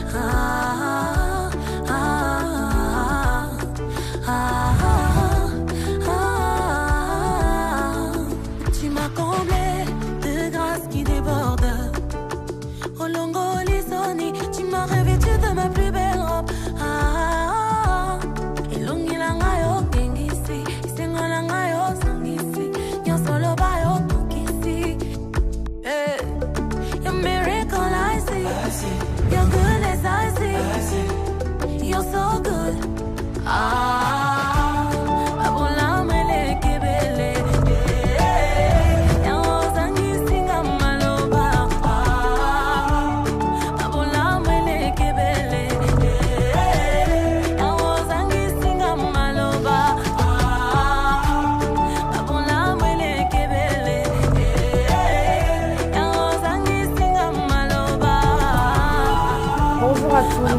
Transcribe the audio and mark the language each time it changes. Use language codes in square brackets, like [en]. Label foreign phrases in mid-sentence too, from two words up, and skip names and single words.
[fr] Tu m'as comblé de grâce qui déborde. [ln] Olongo lisoni, [fr] tu m'as revêtu de ma plus belle robe. [ln] Elongi langa yo gengisi, isengo langa yo sangisi, nyosolo ba yo kukisi. [en] Your miracle I see, your goodness I see, you're so good. [ln] Abula mele kebele. [fr] Bonjour à tout le